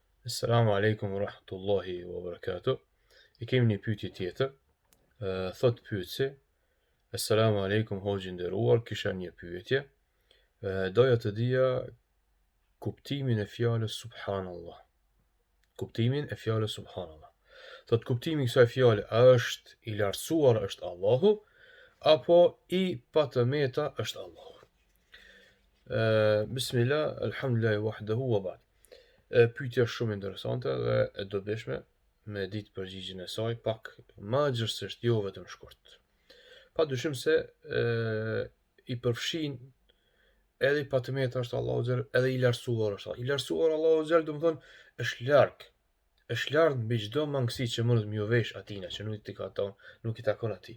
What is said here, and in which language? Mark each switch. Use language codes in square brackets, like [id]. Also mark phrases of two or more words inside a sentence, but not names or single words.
[ar] السلام عليكم ورحمة الله وبركاته. [sq] I kemi një pyetje tjetër. Thot pyetësi: [ar] السلام عليكم [sq] hoxhë nderuar, kisha një pyetje. Doja të dija kuptimin e fjalës subhanallah. Kuptimin e fjalës subhanallah. Thot kuptimi i kësaj fjale a është i lartësuar është Allahu apo i patëmeta është Allahu? [ar] بسم الله، الحمد لله وحده وبعد. [sq] Pyetja është shumë interesante dhe e dobishme me ditë përgjigjen e saj pak ma gjërësisht, jo vetëm shkurt. Pa dyshim se i përfshin edhe i patëmeta është Allahu Xhel, edhe i lartësuar është Allahu. I lartësuar Allahu Xhel do të thonë është larg mbi çdo mangësi që mund të më vesh atina që nuk i takon atij.